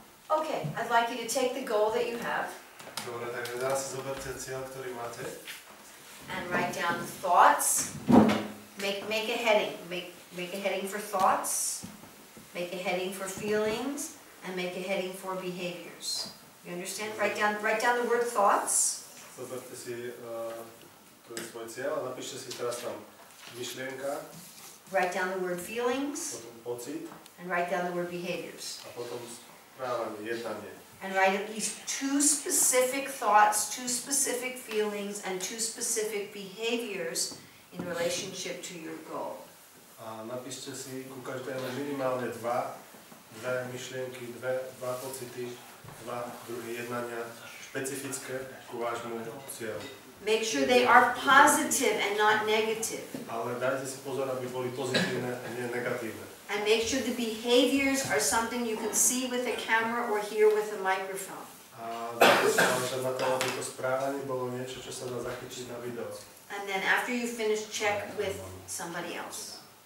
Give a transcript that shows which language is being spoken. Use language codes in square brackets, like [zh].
[en] Okay, I'd like you to take the goal that you have [sk] Dobre, takže teraz si zoberte cieľ, ktorý máte. [en] and write down thoughts. Make a heading. Make a heading for thoughts. Make a heading for feelings, and make a heading for behaviors. You understand? Write down the word thoughts. [sk] Zoberte si to je svoj cieľ a napíšte si teraz tam myšlienka, [en] Write down the word feelings, [sk] potom pocit [en] and write down the word behaviors. [sk] a potom správanie, jednanie. [en] And write at least 2 specific thoughts, 2 specific feelings, and 2 specific behaviors in relationship to your goal. [sk] A napíšte si ku každému minimálne dve myšlienky, dva pocity, 2 druhy jednania špecifické ku vášmu cieľu. [en] Make sure they are positive and not negative. [sk] Ale dajte si pozor, aby boli pozitívne a nie negatívne. [en] And make sure the behaviors are something you can see with a camera or hear with a microphone. [sk] A dajte si záležať na to, aby to správanie bolo niečo, čo sa dá zachytiť na video. [en] And then after you finish, check with somebody else.